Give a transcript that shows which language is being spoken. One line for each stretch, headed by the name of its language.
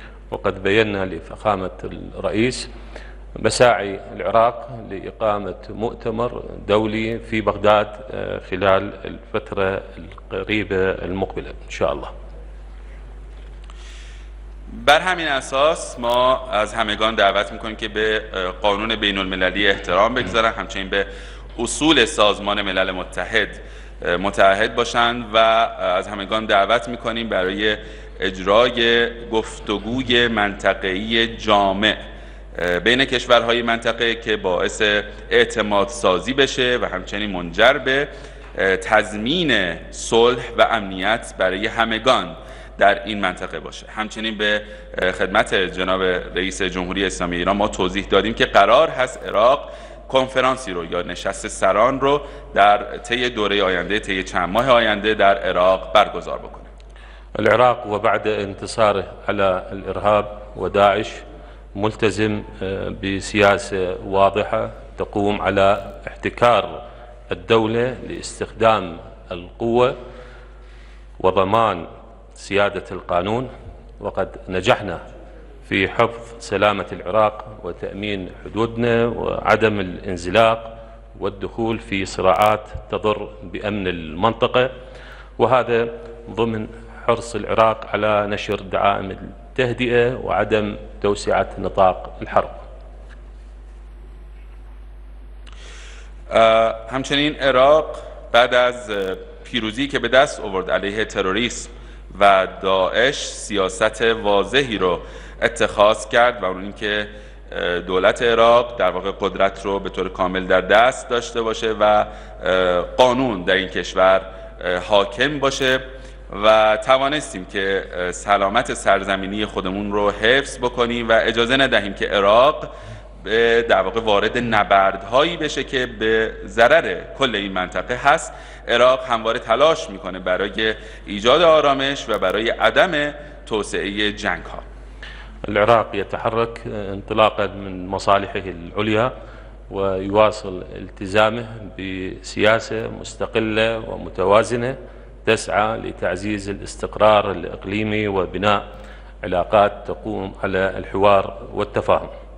Arabic: وقد بينا لفخامة الرئيس مساعي العراق لإقامة مؤتمر دولي في بغداد خلال الفترة القريبة المقبلة إن شاء الله.
Persian: بر همین اساس ما از همگان دعوت میکنیم که به قانون بین المللی احترام بگذارن، همچنین به اصول سازمان ملل متحد متعهد باشند و از همگان دعوت میکنیم برای اجرای گفتگوی منطقه‌ای جامع بین کشورهای منطقه که باعث اعتماد سازی بشه و همچنین منجر به تضمین صلح و امنیت برای همگان در این منطقه باشه. همچنین به خدمت جناب رئیس جمهوری اسلامی ایران ما توضیح دادیم که قرار هست عراق کنفرانسی رو یا نشست سران رو در طی دوره آینده، طی چند ماه آینده در عراق برگزار بکنه.
Arabic: العراق وبعد انتصاره على الإرهاب وداعش ملتزم بسياسة واضحة تقوم على احتكار الدولة لاستخدام القوة وضمان سيادة القانون، وقد نجحنا في حفظ سلامة العراق وتأمين حدودنا وعدم الانزلاق والدخول في صراعات تضر بأمن المنطقة، وهذا ضمن حرص العراق على نشر دعائم التهدئة وعدم توسعة نطاق الحرب.
Persian: همچنین عراق بعد از پیروزی که به دست آورد علیه تروریسم و داعش سیاست واضحی رو اتخاذ کرد و اون اینکه دولت عراق در واقع قدرت رو به طور کامل در دست داشته باشه و قانون در این کشور حاکم باشه و توانستیم که سلامت سرزمینی خودمون رو حفظ بکنیم و اجازه ندهیم که عراق در واقع وارد نبردهایی بشه که به ضرر کل این منطقه هست. عراق همواره تلاش میکنه برای ایجاد آرامش و برای عدم توسعه جنگ ها.
Arabic: العراق يتحرك انطلاقا من مصالحه العليا ويواصل التزامه بسياسة مستقلة ومتوازنة تسعى لتعزيز الاستقرار الإقليمي وبناء علاقات تقوم على الحوار والتفاهم.